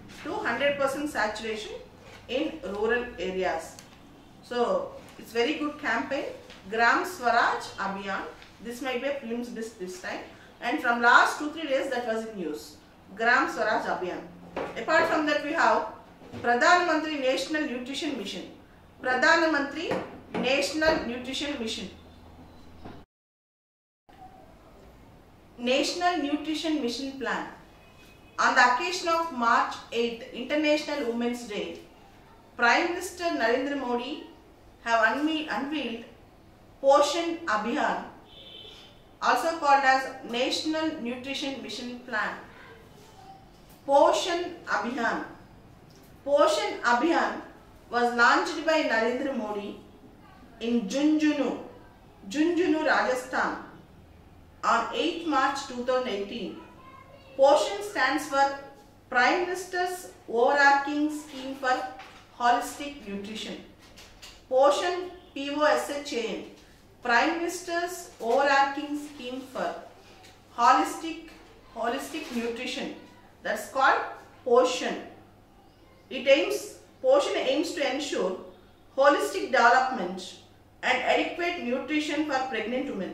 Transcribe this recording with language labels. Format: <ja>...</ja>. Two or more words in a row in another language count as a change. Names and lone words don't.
<en>So, it's very good campaign. Gram Swaraj Abhiyan. This might be a prelims list this time. And from last 2-3 days that was in news. Gram Swaraj Abhiyan. Apart from that, we have Pradhan Mantri National Nutrition Mission. Pradhan Mantri National Nutrition Mission. National Nutrition Mission Plan. On the occasion of March 8th, International Women's Day, Prime Minister Narendra Modi have unveiled Poshan Abhiyan, also called as National Nutrition Mission Plan. Poshan Abhiyan. Poshan Abhiyan was launched by Narendra Modi in Junjunu, Rajasthan on 8 March 2018. Poshan stands for Prime Minister's overarching scheme for holistic nutrition. Poshan POSHAN. Prime Minister's overarching scheme for holistic nutrition. That's called Poshan. Poshan aims to ensure holistic development and adequate nutrition for pregnant women.</en>